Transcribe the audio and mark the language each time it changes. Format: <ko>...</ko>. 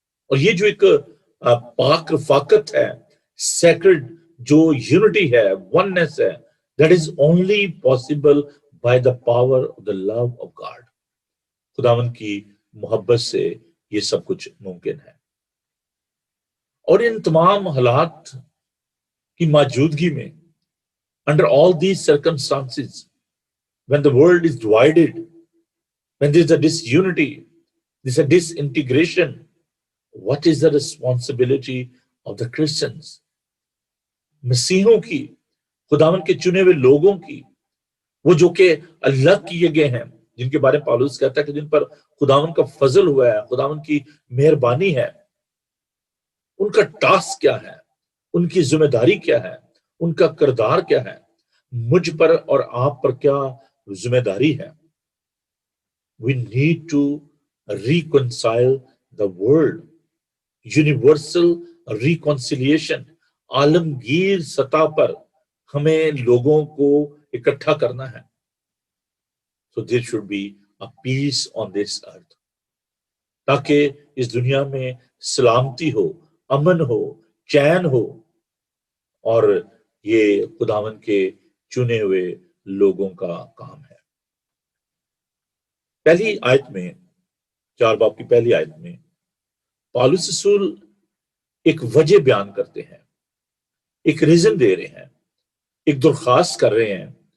<ur>اور یہ جو ایک پاک رفاقت ہے، سیکرڈ جو یونٹی ہے، وننس ہے،</ur> <en>that is only possible by the power of the love of God.</en> <ur>خداوند کی محبت سے یہ سب کچھ ممکن ہے. اور ان تمام حالات کی موجودگی میں</ur> <en>under all these circumstances, when the world is divided, when there is a disunity, there is a disintegration, what is the responsibility of the Christians?</en> <ur>مسیحوں کی، خداوند کے چنے ہوئے لوگوں کی، وہ جو کہ الگ کیے گئے ہیں، جن کے بارے میں پالوس کہتا ہے کہ جن پر خداوند کا فضل ہوا ہے، خداوند کی مہربانی ہے، ان کا ٹاسک کیا ہے، ان کی ذمہ داری کیا ہے، ان کا کردار کیا ہے، مجھ پر اور آپ پر کیا ذمہ داری ہے.</ur> <en>We need to reconcile the world. Universal reconciliation.</en> <ur>عالمگیر سطح پر ہمیں لوگوں کو اکٹھا کرنا ہے.</ur> <en>So there should be a peace on this earth.</en> <ur>تاکہ اس دنیا میں سلامتی ہو، امن ہو، چین ہو. اور یہ خداوند کے چنے ہوئے لوگوں کا کام ہے. پہلی آیت میں، 4 باب کی پہلی آیت میں پالوس رسول ایک وجہ بیان کرتے ہیں، ایک ریزن دے رہے ہیں، ایک درخواست کر رہے ہیں.</ur>